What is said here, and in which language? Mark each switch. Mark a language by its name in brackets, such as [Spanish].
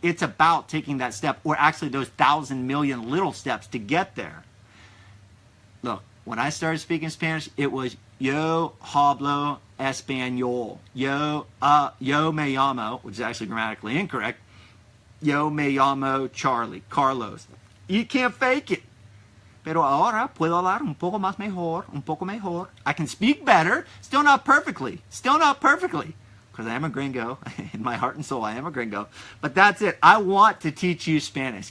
[English] It's about taking that step, or actually those 1,000 million little steps to get there. Look, when I started speaking Spanish, it was [Spanish] yo hablo español. Yo me llamo, [English] which is actually grammatically incorrect. [Spanish] Yo me llamo Carlos. [English] You can't fake it. [Spanish] Pero ahora puedo hablar un poco más mejor, un poco mejor. [English] I can speak better, still not perfectly, because I am a gringo. In my heart and soul, I am a gringo. But that's it. I want to teach you Spanish.